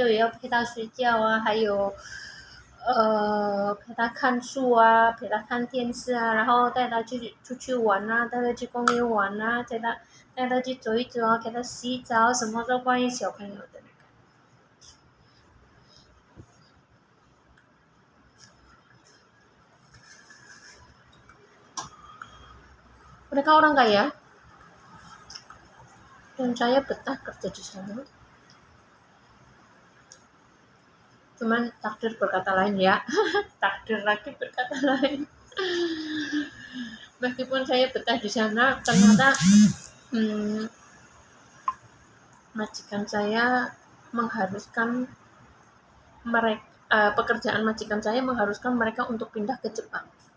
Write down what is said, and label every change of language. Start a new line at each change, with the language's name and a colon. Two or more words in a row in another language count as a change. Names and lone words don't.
Chinese: 也要陪她睡觉啊，还有陪她看书啊，陪她看电视啊，然后带她出去玩啊，带她去公园玩啊，带她去走一走啊，给她洗澡，什么都关于小朋友的。
Indonesian: Mereka orang kaya, dan saya betah kerja di sana. Cuman takdir berkata lain ya. Takdir lagi berkata lain. Meskipun saya betah di sana, ternyata majikan saya mengharuskan mereka, pekerjaan majikan saya mengharuskan mereka untuk pindah ke Jepang.